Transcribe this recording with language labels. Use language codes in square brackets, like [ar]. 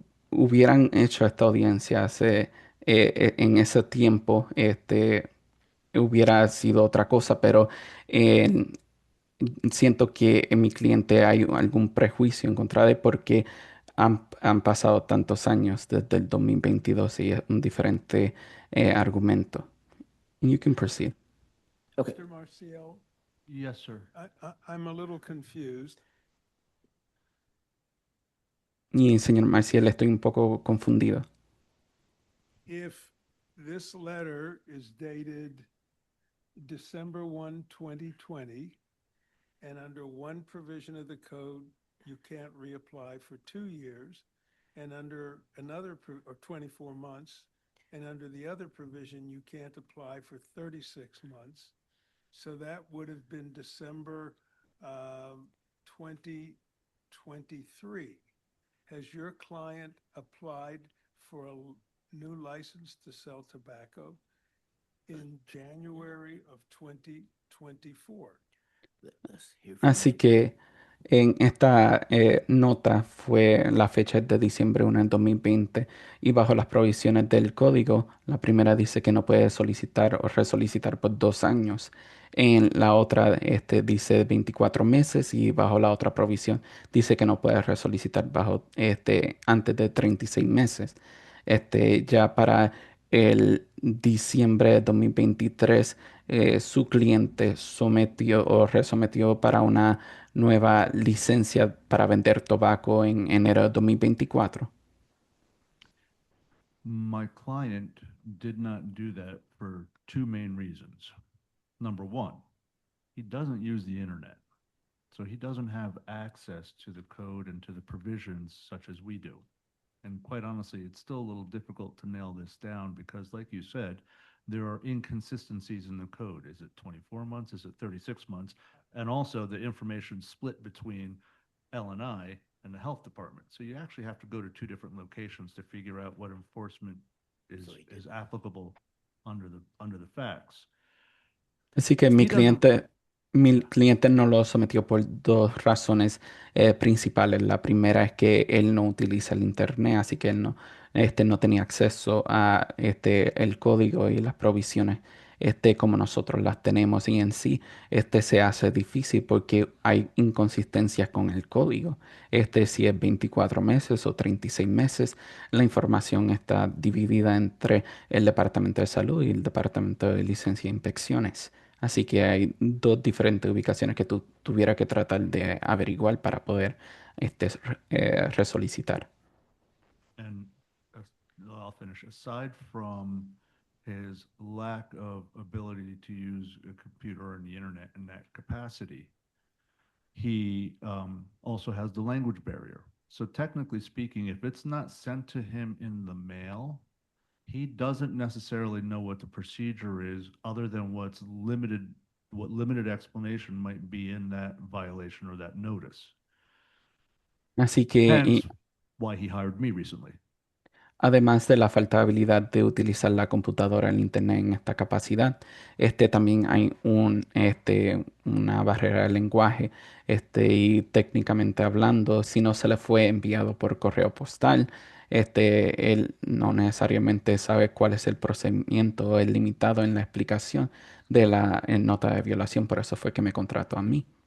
[es] hubieran hecho esta audiencia en ese tiempo, hubiera sido otra cosa, pero eh, siento que en mi cliente hay algún prejuicio en contra de porque han pasado tantos años desde el 2022 y es un diferente argumento. [en] You can proceed. Okay. Mr. Marcial, Yes, sir. I'm a little confused. [es] Y señor Maciel, estoy un poco confundido. [en] If this letter is dated December 1, 2020, and under one provision of the code, you can't reapply for 2 years, and under another, or 24 months, and under the other provision, you can't apply for 36 months. So that would have been December 2023. Has your client applied for a new license to sell tobacco in January of 2024? Let's hear from [es] Así que en esta nota fue la fecha de diciembre 1 del 2020 y bajo las provisiones del código, la primera dice que no puede solicitar o resolicitar por 2 años. En la otra dice 24 meses y bajo la otra provisión dice que no puede resolicitar bajo antes de 36 meses. Ya para el diciembre de 2023 su cliente sometió o resometió para una nueva licencia para vender tabaco en enero de 2024. [en] My client did not do that for two main reasons. Number one, he doesn't use the internet. So he doesn't have access to the code and to the provisions such as we do. And quite honestly, it's still a little difficult to nail this down because, like you said, there are inconsistencies in the code. Is it 24 months? Is it 36 months? And also the information split between L&I and the health department. So you actually have to go to two different locations to figure out what enforcement is applicable under the facts. [es] Así que mi cliente no lo sometió por 2 razones principales. La primera es que él no utiliza el internet, así que él no tenía acceso a el código y las provisiones como nosotros las tenemos y en sí se hace difícil porque hay inconsistencias con el código. Si es 24 meses o 36 meses, la información está dividida entre el Departamento de Salud y el Departamento de Licencia e Inspecciones. Así que hay 2 diferentes ubicaciones que tú tuvieras que tratar de averiguar para poder resolicitar. [en] And I'll finish. Aside from his lack of ability to use a computer and the internet in that capacity, he also has the language barrier. So technically speaking, if it's not sent to him in the mail, he doesn't necessarily know what the procedure is other than what limited explanation might be in that violation or that notice. [es] Así que [en] Hence why he hired me recently. [es] Además de la falta de habilidad de utilizar la computadora, el internet en esta capacidad, también hay una barrera de lenguaje, y técnicamente hablando, si no se le fue enviado por correo postal, él no necesariamente sabe cuál es el procedimiento, es limitado en la explicación de la nota de violación, por eso fue que me contrató a mí.